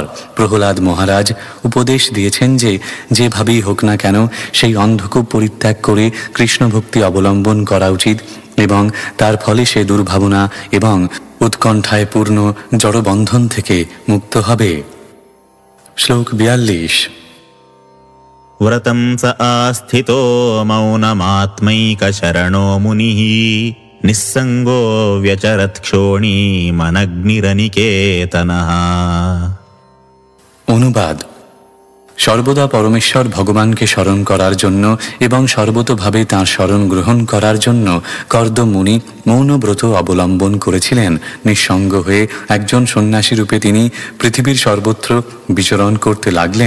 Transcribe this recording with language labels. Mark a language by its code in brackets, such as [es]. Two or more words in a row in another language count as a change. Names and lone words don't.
[bn] প্রহ্লাদ মহারাজ উপদেশ দিয়েছেন যে যেভাবেই হোক না কেন সেই অন্ধকূপ পরিত্যাগ করে কৃষ্ণ ভক্তি অবলম্বন করা উচিত এবং তার ফলে সে দুর্ভাবনা এবং উৎকণ্ঠায় পূর্ণ জড়বন্ধন থেকে মুক্ত হবে। শ্লোক 42। [sa] व्रतं स आस्थितो मौनमात्मैकशरणो मुनिः निस्सङ्गो व्यचरत्क्षोणीमनग्निरनिकेतनः। [bn] অনুবাদ: সর্বদা পরমেশ্বর ভগবানকে স্মরণ করার জন্য এবং সর্বতোভাবে তাঁর শরণ গ্রহণ করার জন্য কর্দম মুনি মৌন ব্রত অবলম্বন করেছিলেন। নিঃসঙ্গ হয়ে একজন সন্ন্যাসী রূপে তিনি পৃথিবীর সর্বত্র বিচরণ করতে লাগলেন।